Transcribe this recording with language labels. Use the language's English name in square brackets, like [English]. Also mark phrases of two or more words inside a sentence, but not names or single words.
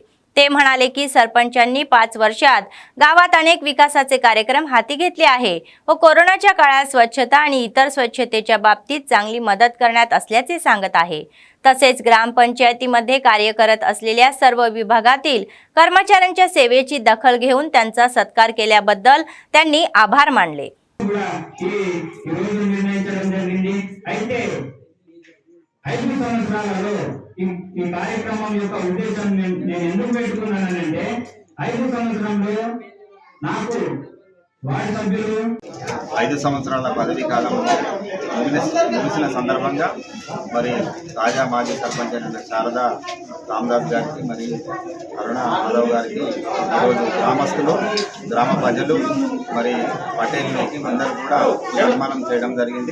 [Marathi] ते म्हणाले की सरपंचांनी 5 वर्षात गावात अनेक विकासाचे कार्यक्रम हाती घेतले आहे व कोरोनाच्या काळात स्वच्छता आणि इतर स्वच्छतेच्या बाबतीत चांगली मदत करण्यात असल्याचे सांगत आहे। तसेच ग्रामपंचायतीमध्ये कार्य करत असलेल्या सर्व विभागातील कर्मचाऱ्यांच्या सेवेची दखल घेऊन त्यांचा सत्कार केल्याबद्दल त्यांनी आभार मानले। [Telugu] ఐదు సంవత్సరాలలో ఈ కార్యక్రమం యొక్క ఉద్దేశం నేను ఎందుకు పెట్టుకున్నానంటే 5 సంవత్సరంలో నాకు వార్డు సభ్యులు 5 సంవత్సరాల పదవీ కాలం ముగిసిన సందర్భంగా మరి తాజా మాజీ సర్పంచ్ అయిన శారదా రామదాస్ గారికి మరి అరుణ మాధవ్ గారికి ఈరోజు గ్రామస్తులు, గ్రామ ప్రజలు మరి పటేల్ మేకింగ్ అందరూ కూడా సన్మానం చేయడం జరిగింది।